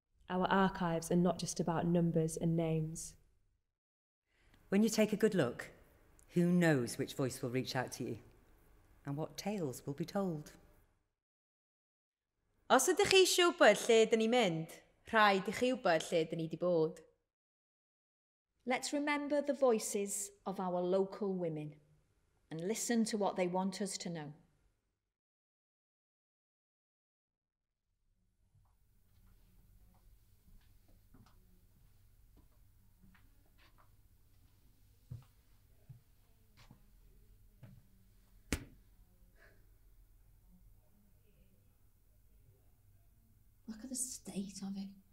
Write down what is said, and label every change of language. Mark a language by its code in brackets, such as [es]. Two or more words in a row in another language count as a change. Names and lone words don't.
[en] Our archives are not just about numbers and names. When you take a good look, who knows which voice will reach out to you and what tales will be told? [cy] Os ydych chi eisiau wybod lle dyn ni'n mynd, rhaid i chi wybod lle dyn ni wedi bod. [en] Let's remember the voices of our local women and listen to what they want us to know. Look at the state of it.